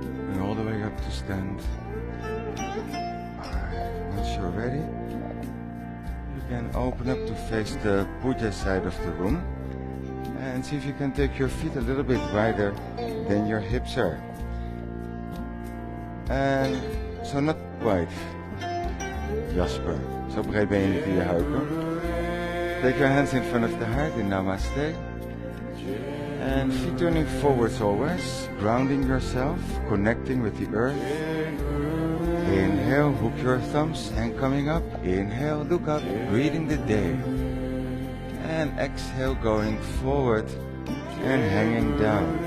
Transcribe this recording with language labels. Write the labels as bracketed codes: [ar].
[en] And all the way up to stand. Alright, once you're ready, you can open up to face the puja side of the room. And see if you can take your feet a little bit wider than your hips are. And so not wide. [nl] Jasper, zo breed ben je niet in je heupen. [en] Take your hands in front of the heart in Namaste. And feet turning forwards always, grounding yourself, connecting with the earth. Inhale, hook your thumbs, and coming up. Inhale, look up, breathing the day. And exhale, going forward and hanging down.